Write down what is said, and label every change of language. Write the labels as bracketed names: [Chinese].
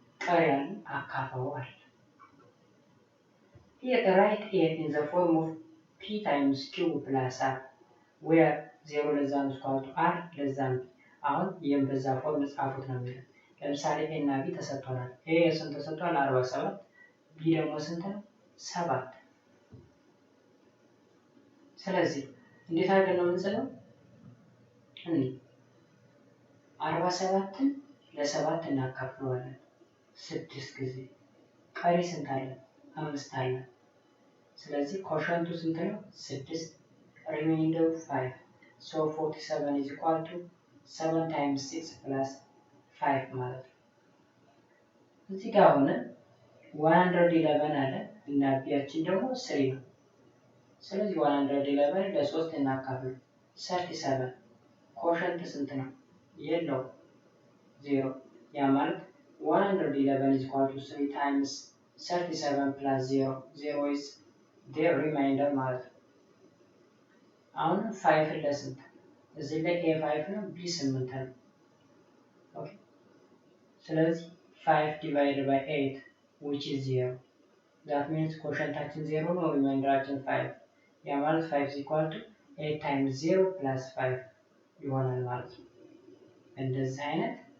[Amharic] ቀሪያን አካፈዋል። [English] Here write a in the form of p times q plus r where 0 less than equal to r less than b። [Amharic] አሁን ይህም በዛ ፎርም ጻፉት ነው የሚለው። ለምሳሌ a እና b ተሰጥቷል። a ስንት ተሰጥቷል? 47 b ደግሞ ስንት ነው? 7። ስለዚህ እንዴት አድርገን ነው የምንጽፈው? 47ን ለ7 እናካፍለዋለን 6 ጊዜ። ቀሪ ስንት አለ? 5 አለ። ስለዚህ ኮሸንቱ ስንት ነው? [English] 6 remainder 5 so 47 is equal to 7 times 6 plus 5 [Amharic] ማለት ነው። እዚህ ጋር ሆነ 111 አለ እና ቢያችን ደግሞ 3 ነው። ስለዚህ 111 ለ3 እናካፍል 37 ኮሸንት ስንት ነው? የለው 0። ያ ማለት [English] 111 is equal to 3 times 37 plus 0 0 is the remainder [Amharic] ማለት ነው። አሁን 5 ለስንት? እዚህ ላይ a 5 ነው b 8 ነው። ኦኬ ስለዚህ [English] 5 divided by 8 which is 0 that means [Amharic] ኮሸንታችን 0 ነው ሪማይንደራችን 5 ያ ማለት [English] 5 is equal to 8 times 0 plus 5 [Amharic] ይሆናል ማለት ነው። እንደዚህ አይነት